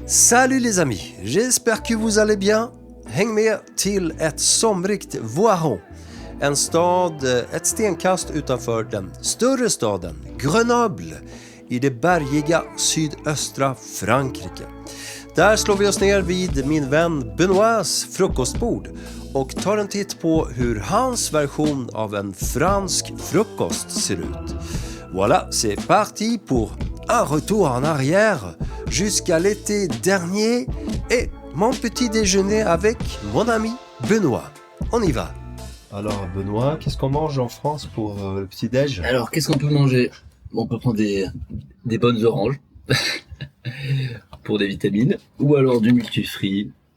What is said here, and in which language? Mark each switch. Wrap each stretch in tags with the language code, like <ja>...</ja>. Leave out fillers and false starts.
<fr>Salut les amis, j'espère que vous allez bien.</fr> <sv>Häng med till ett somrigt Voiron. En stad ett stenkast utanför den större staden Grenoble i det bergiga sydöstra Frankrike. Där slår vi oss ner vid min vän Benoîts frukostbord och tar en titt på hur hans version av en fransk frukost ser ut.</sv> <fr>Voilà, c'est parti pour un retour en arrière jusqu'à l'été dernier et mon petit déjeuner avec mon ami Benoît. On y va. Alors Benoît, qu'est-ce qu'on mange en France pour le petit-déj? Alors, qu'est-ce qu'on peut manger? On peut prendre des bonnes oranges pour des vitamines, ou alors du multifruit.</fr>